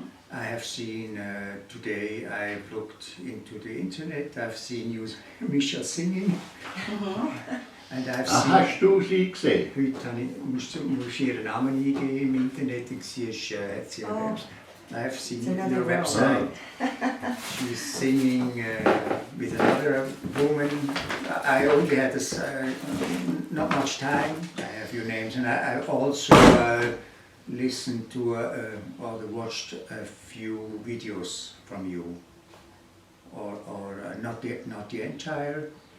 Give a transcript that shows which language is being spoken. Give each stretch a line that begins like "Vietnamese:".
English: I have seen today, I've looked into the internet, I've seen you, Misha, singing. And I've seen...
German: Hast du sie gesehen? Heute musst du ihren Namen eingeben im Internet und sie ist, hat sie erwähnt.
English: I've seen your website. She's singing with another woman. I only had this, not much time. I have your names, and I also listened to or watched a few videos from you, or not the entire.